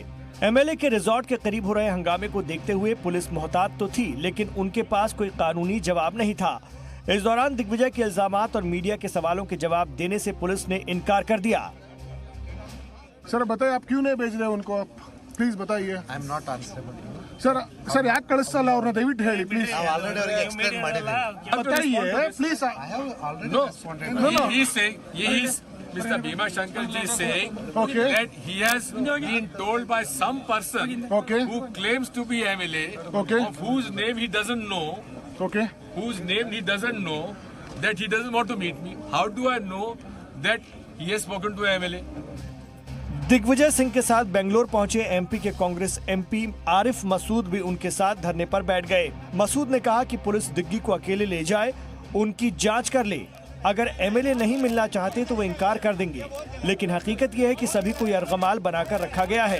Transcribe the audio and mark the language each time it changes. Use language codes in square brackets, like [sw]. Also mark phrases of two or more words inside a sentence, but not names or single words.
[hi] एमएलए के रिजॉर्ट के करीब हो रहे हंगामे को देखते हुए पुलिस मोहतात तो थी, लेकिन उनके पास कोई कानूनी जवाब नहीं था। इस दौरान दिग्विजय के इल्जामात और मीडिया के सवालों के जवाब देने से पुलिस ने इनकार कर दिया। सर बताइए, आप क्यों नहीं भेज रहे उनको? आप प्लीज बताइए। [en] I am not answerable [kn] ಸರ್ ಯಾಕೆ ಕಳಿಸಲ್ಲ ಅವ್ರನ್ನ ದಯವಿಟ್ಟು ಹೇಳಿ ಪ್ಲೀಸ್. [en] Mr. Bhima Shankar ji is saying that he has been told by some person who claims to be MLA, of whose name he doesn't know, that he doesn't want to meet me. How do I know that he has spoken to MLA? [hi] दिग्विजय सिंह के साथ बेंगलोर पहुंचे एमपी के कांग्रेस एमपी आरिफ मसूद भी उनके साथ धरने पर बैठ गए। मसूद ने कहा कि पुलिस दिग्गी को अकेले ले जाए, उनकी जांच कर ले। अगर एमएलए नहीं मिलना चाहते तो वो इनकार कर देंगे, लेकिन हकीकत यह है कि सभी को यरगमाल बनाकर रखा गया है।